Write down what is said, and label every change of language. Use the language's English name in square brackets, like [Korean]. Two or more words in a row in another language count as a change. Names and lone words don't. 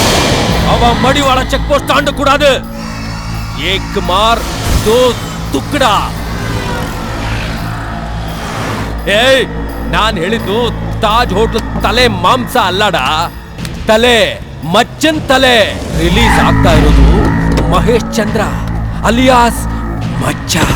[Tamil] அவன் மடிவாள செக் போஸ்ட் தாண்ட கூடாது. [Hindi] एक मार दो टुकड़ा. [Kannada] ಏಯ್, ನಾನು ಹೇಳಿದ್ದು ತಾಜ್ ಹೋಟೆಲ್ ತಲೆ ಮಾಂಸ ಅಲ್ಲಡ, ತಲೆ ಮಚ್ಚನ್ ತಲೆ. ರಿಲೀಸ್ ಆಗ್ತಾ ಇರೋದು ಮಹೇಶ್ ಚಂದ್ರ ಅಲಿಯಾಸ್ ಮಚ್ಚ.